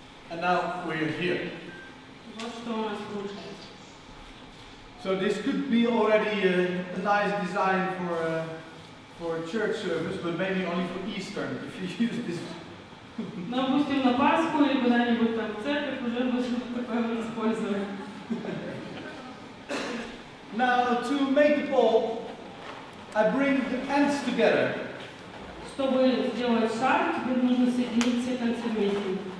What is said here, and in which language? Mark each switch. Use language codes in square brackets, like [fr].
[en] And now we're here. [ru] Вот что у нас получается. [en] So this could be already a nice design for a church service, but maybe only for Easter if you use this. [ru] Но, допустим, на Пасху или куда-нибудь там в церковь уже можно такое использовать. [en] Now to make the ball, I bring the ends together. [ru] Чтобы сделать шар, теперь нужно соединить все концы вместе.